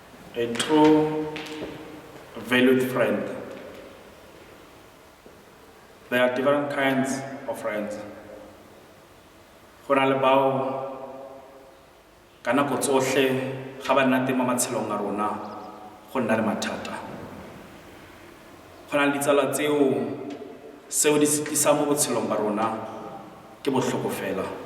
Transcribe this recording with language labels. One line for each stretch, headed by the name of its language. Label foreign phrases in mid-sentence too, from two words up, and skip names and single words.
English: a true, valued friend. There are different kinds of friends.
Tswana: Go na le bao ka nako tsohle ga ba nna teng mo matshelong a rona go nna le mathata. Go na le ditsala seo di se tlisa mo botshelong ba rona ke botlhoko fela.